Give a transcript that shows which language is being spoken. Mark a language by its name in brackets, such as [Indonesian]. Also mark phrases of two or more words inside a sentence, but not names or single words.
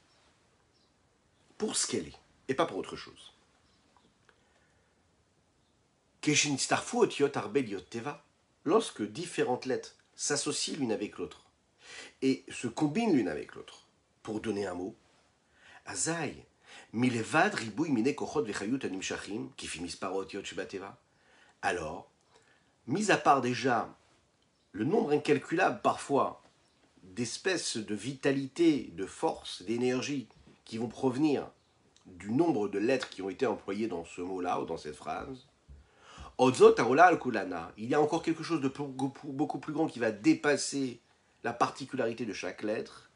[French] Pour ce qu'elle est, et pas pour autre chose. Lorsque différentes lettres s'associent l'une avec l'autre et se combinent l'une avec l'autre pour donner un mot, [Hebrew] אזי מלבד ריבוי מיני כחות וחיות הנמשכים, [French] qui finissent par [Hebrew] אותיות שבתיבה. [French] Alors, mis à part déjà le nombre incalculable parfois d'espèces de vitalité, de force, d'énergie qui vont provenir du nombre de lettres qui ont été employées dans ce mot-là ou dans cette phrase, il y a encore quelque chose de beaucoup plus grand qui va dépasser la particularité de chaque lettre.